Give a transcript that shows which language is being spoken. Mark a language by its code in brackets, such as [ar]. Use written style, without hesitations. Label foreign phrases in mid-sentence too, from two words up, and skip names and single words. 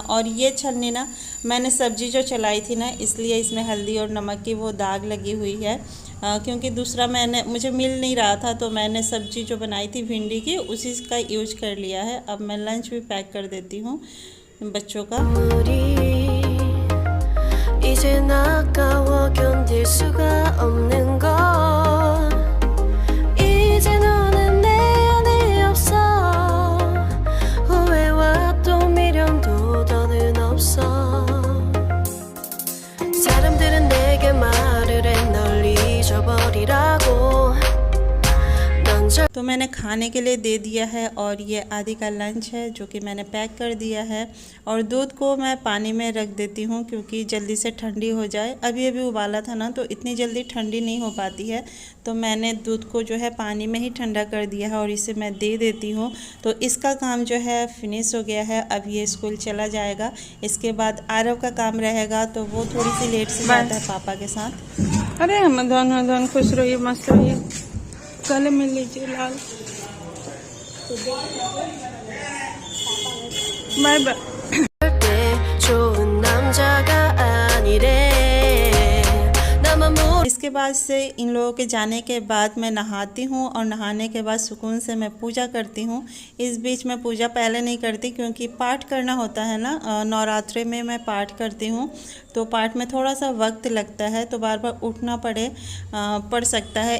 [hi] और ये छलनी ना मैंने सब्ज़ी जो चलाई थी ना, इसलिए इसमें हल्दी और नमक की वो दाग लगी हुई है, क्योंकि दूसरा मुझे मिल नहीं रहा था, तो मैंने सब्ज़ी जो बनाई थी भिंडी की उसी का यूज कर लिया है। अब मैं लंच भी पैक कर देती हूँ बच्चों का। [ko] 이제 나까워 견딜 수가 없는 걸 이제 너는 내 안에 없어 후회와 또 미련도 더는 없어 사람들은 내게 말을 해 널 잊어버리라고 [hi] तो मैंने खाने के लिए दे दिया है, और ये आदि का लंच है जो कि मैंने पैक कर दिया है। और दूध को मैं पानी में रख देती हूँ क्योंकि जल्दी से ठंडी हो जाए। अभी अभी उबाला था ना, तो इतनी जल्दी ठंडी नहीं हो पाती है, तो मैंने दूध को जो है पानी में ही ठंडा कर दिया है और इसे मैं दे देती हूँ। तो इसका काम जो है फिनिश हो गया है। अब ये स्कूल चला जाएगा। इसके बाद आरव का काम रहेगा, तो वो थोड़ी सी लेट से जाता है पापा के साथ। अरे हम दोनों खुश रहिए, मस्त रहिए, गले मिल लीजिए लाल। बाय बाय। [ko] 좋은 남자가 아니래 나만 [hi] इसके इसके बाद से इन लोगों के जाने के बाद मैं नहाती हूँ और नहाने के बाद सुकून से मैं पूजा करती हूँ। इस बीच मैं पूजा पहले नहीं करती क्योंकि पाठ करना होता है ना, नवरात्रि में मैं पाठ करती हूँ तो पाठ में थोड़ा सा वक्त लगता है, तो बार बार उठना पड़ सकता है।